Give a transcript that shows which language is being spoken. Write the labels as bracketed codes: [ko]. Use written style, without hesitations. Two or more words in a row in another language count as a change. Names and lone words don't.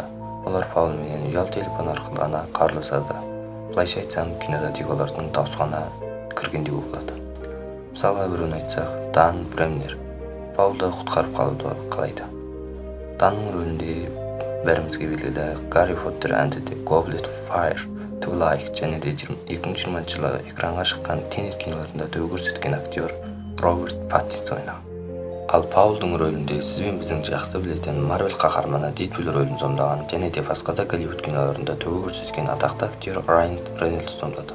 [kk] Олар Паул менен ұялы телефон арқылы ғана қарыласады. Былайша айтсам, кинода тек олардың дауысы ғана кіргендей болады. Мысалға біреуін айтсақ, Дан Бремнер Паулды құтқарып қалуды қалайды. Данның рөлінде бәрімізге белгілі Гарри Поттер and the Goblet of Fire to Life және де 2020 жылы экранға шыққан Тенет киноларында төл көрсеткен актер Роберт Паттинсон ойнаған. Ал Паулдың рөлінде сізбен біздің жақсы білетін Марвел қаһарманы Дедпул рөлін сомдаған және де басқа да Голливуд киноларында төл көрсеткен атақты актер Райан Рейнольдс сомдады.